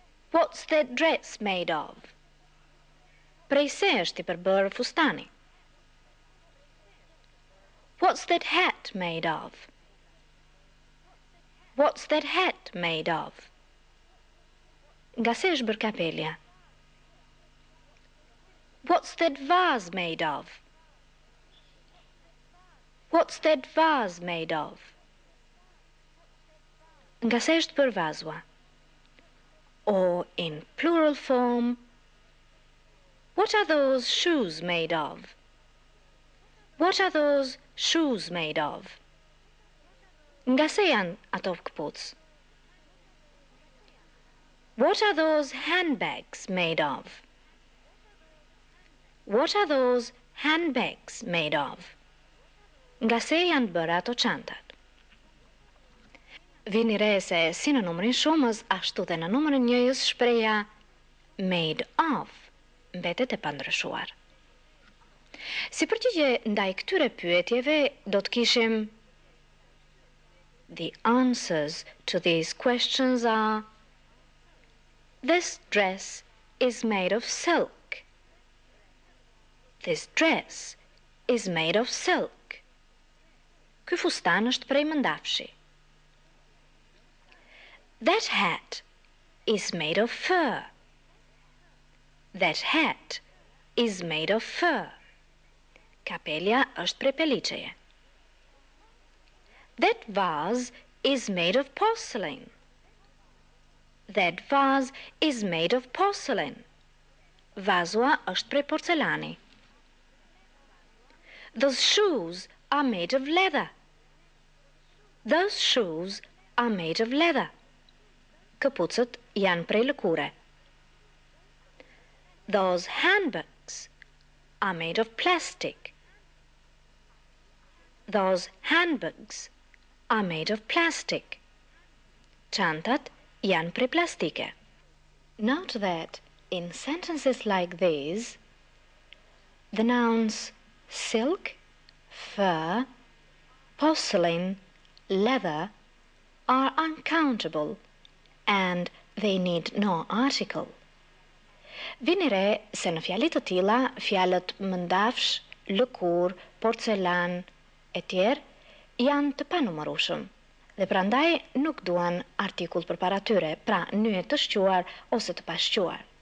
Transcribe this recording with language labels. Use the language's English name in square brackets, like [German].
[English] What's that dress made of? [Albanian] Prej se është i përbërë fustani? [English] What's that hat made of? What's that hat made of? [Albanian] Nga se është bërë kapelja? [English] What's that vase made of? What's that vase made of? [Albanian] Nga se është bërë vazua? [English] Or in plural form, what are those shoes made of? What are those shoes made of? [Albanian] Nga se janë ato këpucë? [English] What are those handbags made of? What are those handbags made of? [Albanian] Nga se janë bërë ato çantat? Vini re se si në numrin shumës, ashtu dhe në numrin njëjës shpreha made of mbetet e pandryshuar. Si përgjigje ndaj këtyre pyetjeve, do të kishim [English] The answers to these questions are This dress is made of silk. This dress is made of silk. [Albanian] Ky fustan është prej mëndafshi. [English] That hat is made of fur. That hat is made of fur. [Albanian] Kapelja është prej peliçeje. [English] That vase is made of porcelain. That vase is made of porcelain. [Albanian] Vazua është prej porcelani. [English] Those shoes are made of leather. Those shoes are made of leather. [Albanian] Këpucët janë prej lëkure. [English] Those handbags are made of plastic. Those handbags are made of plastic. [Albanian] Çantat janë prej plastike. [English] Note that in sentences like these, the nouns silk, fur, porcelain, leather are uncountable and they need no article. [Albanian] Vini re se në fjalit të tilla, fjalët mëndafsh, lëkur, porcelan e tjerë janë të panumërueshëm dhe prandaj nuk duan artikull përpara tyre, pra nyje të shquar ose të pashquar.